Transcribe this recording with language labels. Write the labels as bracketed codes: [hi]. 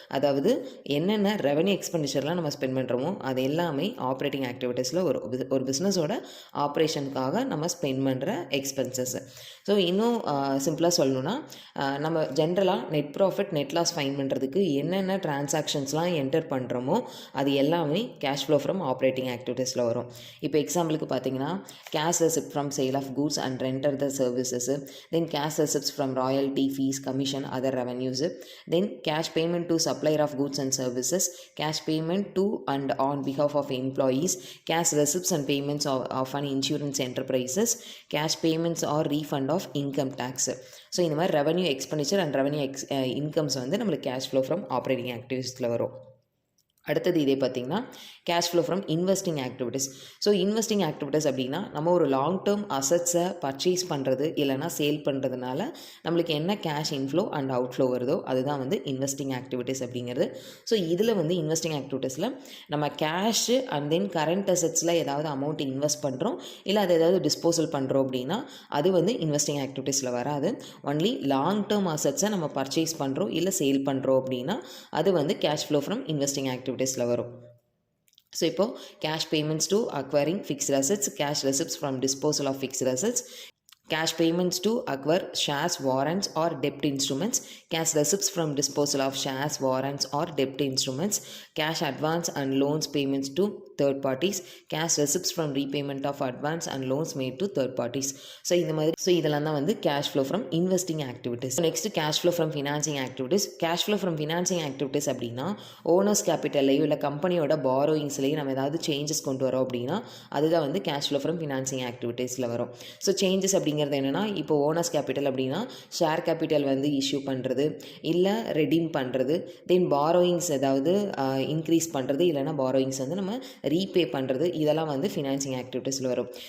[ta] அதாவது என்னென்ன ரெவன்யூ எக்ஸ்பெண்டிச்சர்லாம் நம்ம ஸ்பெண்ட் பண்ணுறோமோ அது எல்லாமே ஆப்ரேட்டிங் ஆக்டிவிட்டீஸில் வரும். ஒரு பிஸ்னஸோட ஆப்ரேஷனுக்காக நம்ம ஸ்பெண்ட் பண்ணுற எக்ஸ்பென்சஸ். ஸோ இன்னும் சிம்பிளாக சொல்லணுன்னா, நம்ம ஜென்ரலாக net profit net loss fine பண்ணுறதுக்கு என்னென்ன டிரான்சாக்ஷன்ஸ்லாம் என்டர் பண்ணுறோமோ அது எல்லாமே கேஷ் ஃப்ளோ ஃப்ரம் ஆப்ரேட்டிங் ஆக்டிவிட்டீஸில் வரும். இப்போ எக்ஸாம்பிளுக்கு பார்த்தீங்கன்னா, [en] cash receipt from sale of goods and render the services, then cash receipts from royalty, fees, commission, other revenues, then cash payment to supplier of goods and services, cash payment to and on behalf of employees, cash receipts and payments of an insurance enterprises, cash payments or refund of income tax. [ta] So இந்த மாதிரி revenue expenditure and revenue incomes வந்து நம்மளுக்கு cash flow from operating ஆக்டிவிட்டீஸில் வரும். அடுத்தது இதே பார்த்திங்கன்னா cash flow from investing activities. So investing activities அப்படின்னா, நம்ம ஒரு லாங் டேர்ம் அசட்ஸை பர்ச்சேஸ் பண்ணுறது இல்லைனா சேல் பண்ணுறதுனால நம்மளுக்கு என்ன கேஷ் இன்ஃப்ளோ அண்ட் அவுட்ஃப்ளோ வருதோ அதுதான் வந்து இன்வெஸ்டிங் ஆக்டிவிட்டீஸ் அப்படிங்கிறது. ஸோ இதில் வந்து இன்வெஸ்டிங் ஆக்டிவிட்டீஸில் நம்ம கேஷு அண்ட் தென் கரண்ட் அசட்ஸில் ஏதாவது அமௌண்ட் இன்வெஸ்ட் பண்ணுறோம் இல்லை அது ஏதாவது டிஸ்போசல் பண்ணுறோம் அப்படின்னா அது வந்து இன்வெஸ்டிங் ஆக்டிவிட்டீஸில் வராது. ஒன்லி லாங் டேர்ம் அசட்ஸை நம்ம பர்ச்சேஸ் பண்ணுறோம் இல்லை சேல் பண்ணுறோம் அப்படின்னா அது வந்து கேஷ் ஃப்ளோ ஃப்ரம் இன்வெஸ்டிங் ஆக்டிவிட்டீஸில் வரும். [en] So இப்போ cash payments to acquiring fixed assets, cash receipts from disposal of fixed assets, cash payments to acquire shares, warrants or debt instruments, cash receipts from disposal of shares, warrants or debt instruments, cash advance and loans payments to third parties, cash receipts from repayment of advance and loans made to third parties. [ta] So இந்த மாதிரி இதெல்லாம் தான் வந்து cash flow from investing activities. Next cash flow from financing activities. Cash flow from financing activities அப்படின்னா, owners கேபிட்டல்லையோ இல்லை கம்பெனியோட பாரோயிங்ஸ்லையும் நம்ம ஏதாவது சேஞ்சஸ் கொண்டு வரோம் அப்படின்னா அதுதான் வந்து கேஷ் ஃப்ளோ ஃப்ரம் ஃபினான்சிங் ஆக்டிவிட்டீஸில் வரும். ஸோ சேஞ்சஸ் அப்படிங்கிறது என்னென்னா, இப்போ ஓனர்ஸ் கேபிட்டல் அப்படின்னா ஷேர் கேபிட்டல் வந்து இஷ்யூ பண்ணுறது இல்லை ரெடீம் பண்ணுறது, தென் பாரோயிங்ஸ் ஏதாவது இன்க்ரீஸ் பண்ணுறது இல்லைனா பாரோயிங்ஸ் வந்து நம்ம ரீபே பண்ணுறது, இதெல்லாம் வந்து ஃபினான்சிங் ஆக்டிவிட்டீஸில் வரும்.